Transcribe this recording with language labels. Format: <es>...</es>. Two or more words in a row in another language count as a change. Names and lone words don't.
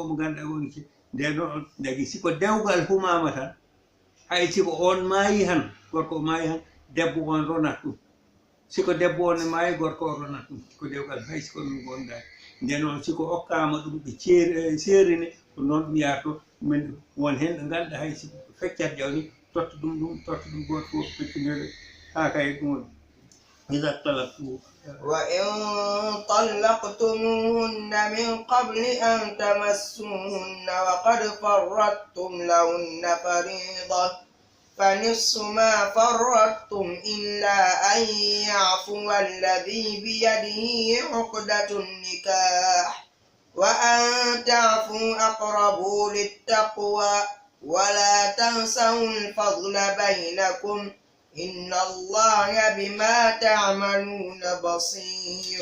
<ff>mo ganduɗa woni ki nde noon dagi siko dewgal humama tan hay siko on maayi han gorko o maayi han debbo on ronat ɗum siko debbo on ne maayi gorko o ronat ɗum siko dewgal hay siko ɗum gonɗa nde noon siko okkama ɗum ɓe seerini ko noon ɗum yarto min won hen ɗo ganduɗa hay siko feccat jawni totta ɗum goto fof feccunede ha kay ɗum</ff> <ar>إذا طلقتم وإن طلقتموهن من قبل أن تمسوهن وقد فرضتم لهن فريضة فنصف ما فرضتم إلا أن يعفو الذي بيده عقدة النكاح وأن تعفوا أقرب للتقوى ولا تنسوا الفضل بينكم إن الله بما تعملون بصير.</ar>